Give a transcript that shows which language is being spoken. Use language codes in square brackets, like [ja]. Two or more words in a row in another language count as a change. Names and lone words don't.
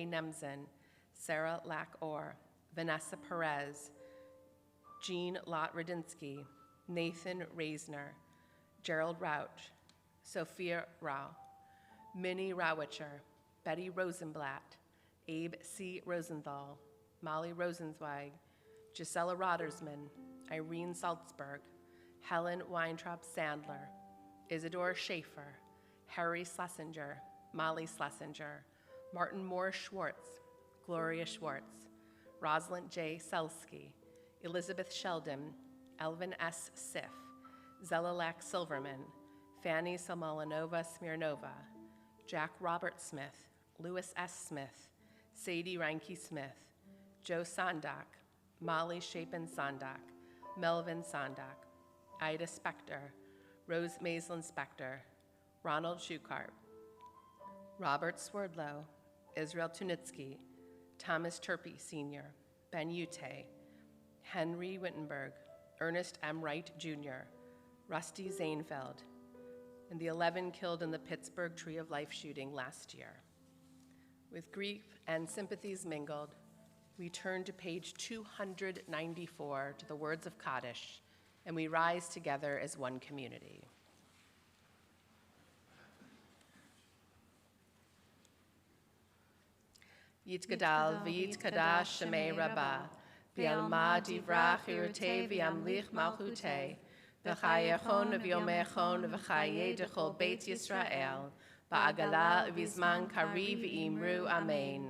[en] Nemzen, Sarah Lack Orr, Vanessa Perez, Jean Lott Radinsky, Nathan Reisner, Gerald Rauch, Sophia Rao, Minnie Rawitcher, Betty Rosenblatt, Abe C. Rosenthal, Molly Rosenzweig, Gisela Rodersman, Irene Salzberg, Helen Weintraub Sandler, Isidore Schaefer, Harry Schlesinger, Molly Schlesinger, Martin Moore Schwartz, Gloria Schwartz, Rosalind J. Selsky, Elizabeth Sheldon, Elvin S. Siff, Zelilak Silverman, Fanny Samolanova Smirnova, Jack Robert Smith, Louis S. Smith, Sadie Reinke Smith, Joe Sondak, Molly Chapin Sondak, Melvin Sondak, Ida Spector, Rose Maislin Spector, Ronald Schukarp, Robert Swerdlow, Israel Tunitsky, Thomas Turpey Sr., Ben Ute, Henry Wittenberg, Ernest M. Wright Jr., Rusty Zainfeld, and the 11 killed in the Pittsburgh Tree of Life shooting last year. With grief and sympathies mingled, we turn to page 294 to the words of Kaddish, and we rise together as one community. [arc] Yitgadal v'yitkadash shemei rabbah, v'yalma divrach yirutei v'yamlich malchutei, v'chayechon v'yomechon v'chaye dechol Beit Yisrael, ba'agala v'zman kari v'imru amen.